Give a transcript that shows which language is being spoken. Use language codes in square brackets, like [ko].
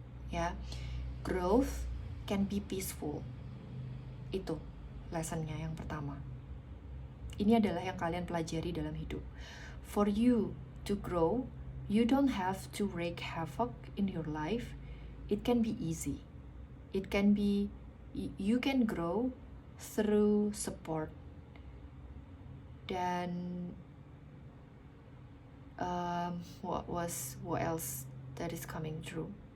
[en] Ya, growth can be peaceful. [id] Itu lessonnya yang pertama. Ini adalah yang kalian pelajari dalam hidup. [en] For you to grow, you don't have to wreak havoc in your life. It can be easy. It can be, you can grow through support. [id] Dan [en] what else that is coming through?